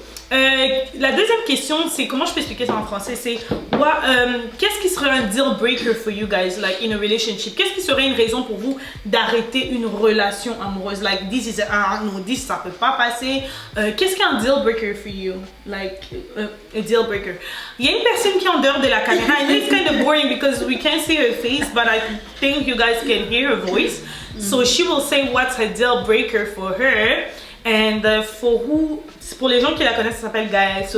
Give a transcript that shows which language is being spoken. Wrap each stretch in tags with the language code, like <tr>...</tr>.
<fr>La deuxième question, c'est comment je peux expliquer ça en français, c'est qu'est-ce qui serait un deal breaker for you guys, like in a relationship? Qu'est-ce qui serait une raison pour vous d'arrêter une relation amoureuse? Like this is no, this ça peut pas passer. Qu'est-ce qui est un deal breaker for you?</fr> <en>Like a deal breaker. Il y a une personne qui est en dehors de la caméra and it's kind of boring because we can't see her face, but I think you guys can hear her voice. So she will say what's a deal breaker for her.</en> <fr>And pour les gens qui la connaissent, ça s'appelle Gaëlle.</fr>